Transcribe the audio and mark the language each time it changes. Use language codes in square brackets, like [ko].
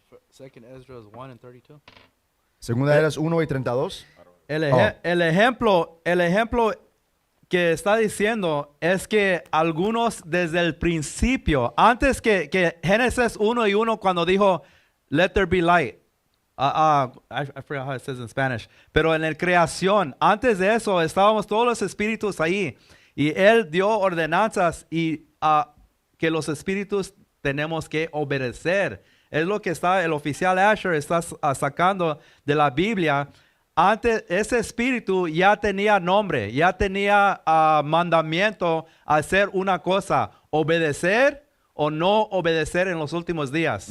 [en] Second Ezra 1 and 32. [es] Segunda Esdras 1 y 32. El ejemplo que está diciendo es que algunos desde el principio, antes que Génesis 1 y 1 cuando dijo, [en] let there be light. I forgot how it says in Spanish. [es] Pero en la creación, antes de eso, estábamos todos los espíritus ahí. Y Él dio ordenanzas y que los espíritus tenemos que obedecer. Es lo que el oficial Asher está sacando de la Biblia. Antes, ese espíritu ya tenía nombre, ya tenía mandamiento a hacer una cosa, obedecer o no obedecer en los últimos días.